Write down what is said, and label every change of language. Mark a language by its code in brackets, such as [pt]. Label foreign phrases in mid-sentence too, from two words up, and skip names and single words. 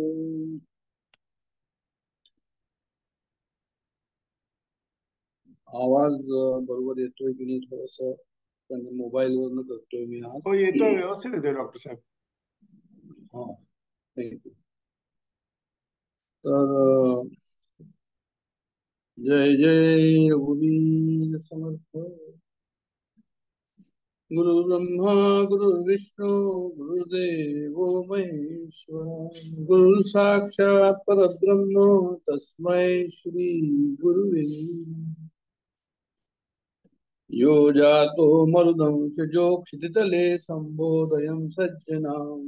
[mr] आवाज बरोबर येतोय की नाही थोडस. पण मोबाईल वरनं करतोय मी आज. हो येतोय, व्यवस्थित येतोय डॉक्टर साहेब. हा थँक्यू. तर जय जय रघुवीर समर्थ. [sa] गुरु ब्रह्मा गुरु विष्णू गुरुदेव महेश्वर. गुरु साक्षात परब्रह्म तस्मै श्री गुरुवे. यो जातो मरुदंशजो क्षितितले संबोधयं सज्जनाम्.